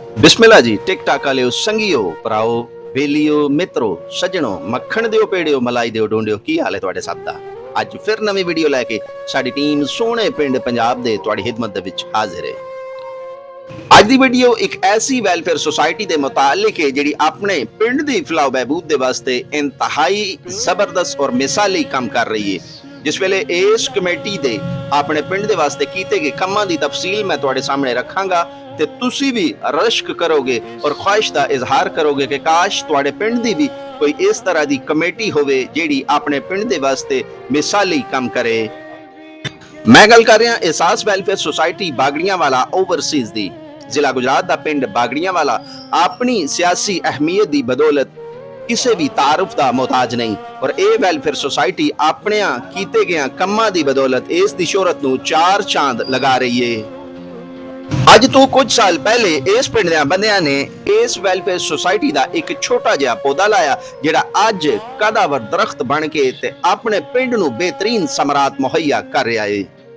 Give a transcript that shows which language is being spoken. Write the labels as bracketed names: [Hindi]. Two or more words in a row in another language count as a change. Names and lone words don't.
[Punjabi] ਬਿਸਮਿੱਲਾਹ ਜੀ। ਟਿਕ ਟਾਕ ਵਾਲੇ ਸੰਗੀਓ ਭਰਾਓ ਬੇਲੀਓ ਮਿੱਤਰੋ ਸੱਜਣੋਂ ਮੱਖਣ ਦੀਓ ਪੇੜੀਓ ਮਲਾਈ ਦੀਓ ਢੂੰਡੀਓ ਕੀ ਹਾਲ ਹੈ ਤੁਹਾਡੇ ਸਭ ਦਾ। ਅੱਜ ਫਿਰ ਨਵੀਂ ਵੀਡੀਓ ਲੈ ਕੇ ਸਾਡੀ ਟੀਮ ਸੋਹਣੇ ਪਿੰਡ ਪੰਜਾਬ ਦੇ ਤੁਹਾਡੀ ਖਿਦਮਤ ਦੇ ਵਿੱਚ ਹਾਜ਼ਰ ਹੈ। ਅੱਜ ਦੀ ਵੀਡੀਓ ਇੱਕ ਐਸੀ ਵੈਲਫੇਅਰ ਸੁਸਾਇਟੀ ਦੇ ਮੁਤਾਲਿਕ ਹੈ ਜਿਹੜੀ ਆਪਣੇ ਪਿੰਡ ਦੀ ਫਲਾਹ ਬਹਿਬੂਦ ਦੇ ਵਾਸਤੇ ਇੰਤਹਾਈ ਜ਼ਬਰਦਸਤ ਔਰ ਮਿਸਾਲੀ ਕੰਮ ਕਰ ਰਹੀ ਹੈ। ਜਿਸ ਵੇਲੇ ਇਸ ਕਮੇਟੀ ਦੇ ਅਪਨੇ ਪਿੰਡ ਦੇ ਵਾਸਤੇ ਕੀਤੇ ਗਏ ਕਾਮਾਂ ਦੀ ਤਫ਼ਸੀਲ ਮੈਂ ਤੁਹਾਡੇ ਸਾਮ੍ਹਣੇ ਰੱਖਾਂਗਾ ਤੇ ਤੁਸੀ ਭੀ ਰਸ਼ਕ ਕਰੋਗੇ ਔਰ ਖ਼ਵਾਹਿਸ਼ ਦਾ ਇਜ਼ਹਾਰ ਕਰੋਗੇ ਕਿ ਕਾਸ਼ ਤੁਹਾਡੇ ਪਿੰਡ ਦੀ ਭੀ ਕੋਈ ਇਸ ਤਰ੍ਹਾਂ ਦੀ ਕਮੇਟੀ ਹੋਵੇ ਜਿਹੜੀ ਅਪਨੇ ਪਿੰਡ ਦੇ ਵਾਸਤੇ ਮਿਸਾਲੀ ਕਾਮ ਕਰੇ। ਮੈਂ ਗੱਲ ਕਰ ਰਿਹਾ ਅਹਿਸਾਸ ਵੈਲਫੇਅਰ ਸੋਸਾਇਟੀ ਬਾਗੜੀਆਂ ਵਾਲਾ ਓਵਰਸੀਜ਼ ਦੀ। ਜ਼ਿਲ੍ਹਾ ਗੁਜਰਾਤ ਦਾ ਪਿੰਡ ਬਾਗੜੀਆਂ ਵਾਲਾ ਅਪਨੀ ਸਿਆਸੀ ਅਹਿਮੀਅਤ ਦੀ ਬਦੌਲਤ [Urdu] کسی بھی تعارف کا محتاج نہیں [Punjabi] ਔਰ ਯੇ ਵੈਲਫੇਅਰ ਸੋਸਾਇਟੀ ਅਪਨੇ ਕੀਤੇ ਗਏ ਕੰਮਾਂ ਦੀ ਬਦੌਲਤ ਇਸ ਦੀ ਸ਼ੋਹਰਤ ਨੂੰ ਚਾਰ ਚਾਂਦ ਲਗਾ ਰਹੀ ਹੈ। ਅੱਜ ਤੋ ਕੁਝ ਸਾਲ ਪਹਿਲੇ ਇਸ ਪਿੰਡ ਦੇ ਬੰਦਿਆਂ ਨੇ ਇਸ ਵੈਲਫੇਅਰ ਸੋਸਾਇਟੀ ਕਾ ਏਕ ਛੋਟਾ ਜਿਹਾ ਪੌਦਾ ਲਾਇਆ ਜਿਹੜਾ ਅੱਜ ਕੱਦਾਵਰ ਦਰਖ਼ਤ ਬਣ ਕੇ ਤੇ ਅਪਨੇ ਪਿੰਡ ਨੂੰ ਬਿਹਤਰੀਨ ਸਮਰਾਤ ਮੁਹੱਈਆ ਕਰ ਰਿਹਾ ਹੈ।